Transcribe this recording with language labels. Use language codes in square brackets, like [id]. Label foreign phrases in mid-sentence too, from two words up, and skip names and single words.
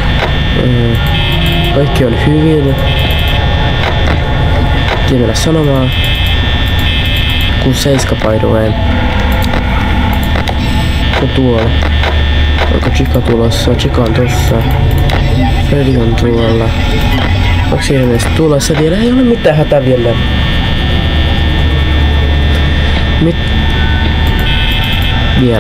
[fi] Kaikki on hyvin. Ei mennä sanomaan. [en] 6-7 by the way. [fi] Ja tuolla. Onko Chica tulossa? Chica on tossa. Freddy on tuolla. Onko siinä ilmeisesti tulossa vielä? Ei ole mitään hätää vielä. Vielä.